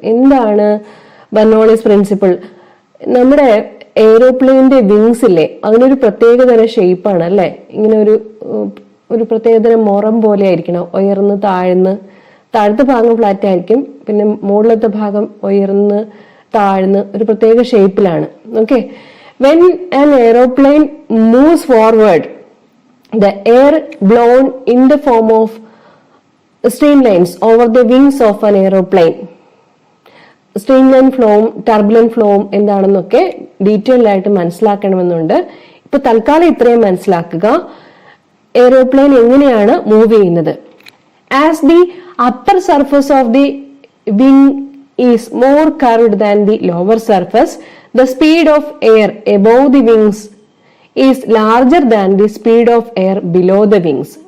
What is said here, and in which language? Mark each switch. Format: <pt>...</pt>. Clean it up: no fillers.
<ml>എന്താണ് Bernoulli's principle? നമ്മുടെ എയ്റോപ്ലെയിന്റെ wings ഇല്ലേ, അതിനൊരു പ്രത്യേകതരം ഷേപ്പാണ് അല്ലെ. ഇങ്ങനെ ഒരു പ്രത്യേകതരം മൊറം പോലെ ആയിരിക്കണം, ഉയർന്ന് താഴത്തെ ഭാഗം ഫ്ലാറ്റ് ആയിരിക്കും, പിന്നെ മുകളിലത്തെ ഭാഗം ഉയർന്ന് താഴ്ന്ന് ഒരു പ്രത്യേക ഷേപ്പിലാണ്.</ml> <en>Okay, when an aeroplane moves forward, the air blown in the form of streamlines over the wings of an aeroplane.</en> <ml>Streamline ഫ്ലോയും turbulent ഫ്ലോയും എന്താണെന്നൊക്കെ ഡീറ്റെയിൽഡ് ആയിട്ട് മനസ്സിലാക്കണമെന്നുണ്ട്. ഇപ്പൊ തൽക്കാലം ഇത്രയും മനസ്സിലാക്കുക. എയ്റോപ്ലെയിൻ എങ്ങനെയാണ് മൂവ് ചെയ്യുന്നത്?</ml> <en>As the upper surface of the wing is more curved than the lower surface, the speed of air above the wings is larger than the speed of air below the wings.</en>